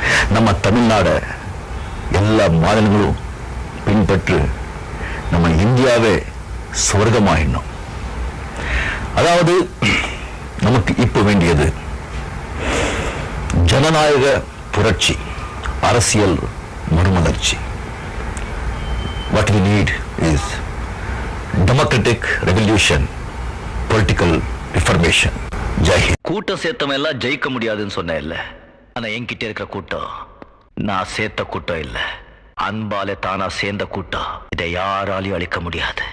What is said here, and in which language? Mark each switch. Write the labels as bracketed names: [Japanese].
[Tamil] நம்ம தமிழ்நாடை எல்லா மாநிலங்களும் பின்பற்று நம்ம இந்தியாவே சொர்க்கமாயிடணும். அதாவது நமக்கு இப்ப வேண்டியது ஜனநாயக புரட்சி, அரசியல் மறுமலர்ச்சி. [English] What we need is democratic revolution, political reformation. [Tamil] Jai Hind. கூட்டம் சேர்த்தவன் எல்லாம் ஜெயிக்க முடியாதுன்னு சொன்னேன் இல்ல, ஆனா என்கிட்ட இருக்கிற கூட்டம் நான் சேர்த்த கூட்டம் இல்ல, அன்பாலே தானா சேர்ந்த கூட்டம். இதை யாராலையும் அழிக்க முடியாது.